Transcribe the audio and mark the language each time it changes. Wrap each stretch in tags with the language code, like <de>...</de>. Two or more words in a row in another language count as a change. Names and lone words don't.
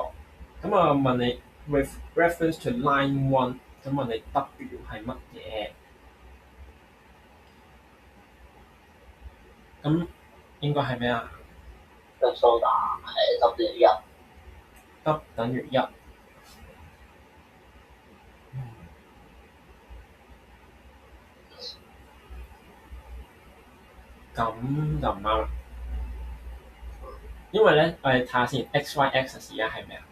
<yue>咁啊問你</yue> <en>with reference to line one，</en> <yue>咁問你 W 係乜嘢？咁應該係咩啊？個蘇打係W1。 W 等於1。咁就唔啱啦，因為咧，我哋睇下先 ，</yue> <en>XY axis</en> <yue>而家係咩啊？</yue>